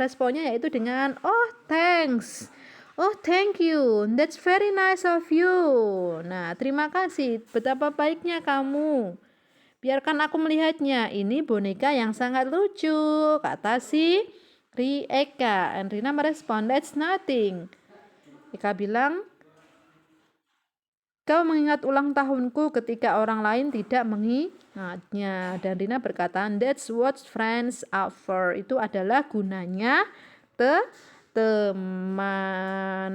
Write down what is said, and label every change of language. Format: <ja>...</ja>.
<id>Responnya yaitu dengan,</id> <en>oh thanks. Oh thank you. That's very nice of you.</en> <id>Nah, terima kasih. Betapa baiknya kamu. Biarkan aku melihatnya. Ini boneka yang sangat lucu. Kata si Eka. Dan Rina merespon,</id> <en>that's nothing.</en> <id>Eka bilang, kau mengingat ulang tahunku ketika orang lain tidak mengingatnya. Dan Rina berkata,</id> <en>that's what friends are for.</en> <id>Itu adalah gunanya teman.</id>